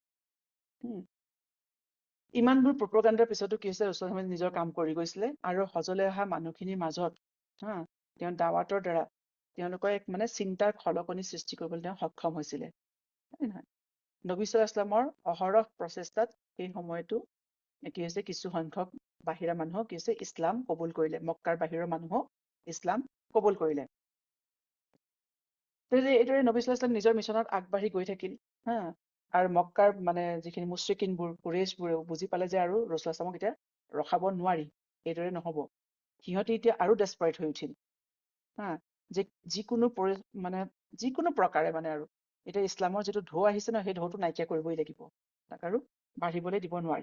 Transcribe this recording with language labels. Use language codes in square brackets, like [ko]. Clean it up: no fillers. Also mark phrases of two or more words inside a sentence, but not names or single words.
[as] ইমানবোৰ প্ৰপগাণ্ডাৰ পিছতো কি হৈছে, ৰাসূলুল্লাহ ইছলামে নিজৰ কাম কৰি গৈছিলে, আৰু হজলৈ অহা মানুহখিনিৰ মাজত তেওঁ দাৱাতৰ দ্বাৰা তেওঁলোকৰ এক মানে চিন্তাৰ খলকনি সৃষ্টি কৰিবলৈ তেওঁ সক্ষম হৈছিলে, হয় নহয়? [ar] نبي صلى الله عليه وسلم [as] অহৰহ প্ৰচেষ্টাত সেই সময়তো কি হৈছে, কিছু সংখ্যক বাহিৰা মানুহক কি হৈছে, ইছলাম কবুল কৰিলে, মক্কাৰ বাহিৰৰ মানুহক ইছলাম কবুল কৰিলে। এইদৰে [ar] نبي صلى الله عليه وسلم [as] নিজৰ মিছনত আগবাঢ়ি গৈ থাকিল, আৰু মক্কাৰ মানে যিখিনি মুশ্ৰিকিনবোৰ, কুৰেইশবোৰেও বুজি পালে যে আৰু ৰাসূলুল্লাহ ইছলামক এতিয়া ৰখাব নোৱাৰি, এইদৰে নহব, সিহঁতি এতিয়া আৰু ডেছপাৰেট হৈ উঠিল, যে যিকোনো প্ৰকাৰে মানে আৰু এতিয়া ইছলামৰ যিটো ঢৌ আহিছে ন, সেই ঢৌটো নাইকিয়া কৰিবই লাগিব, তাক আৰু বাঢ়িবলৈ দিব নোৱাৰি।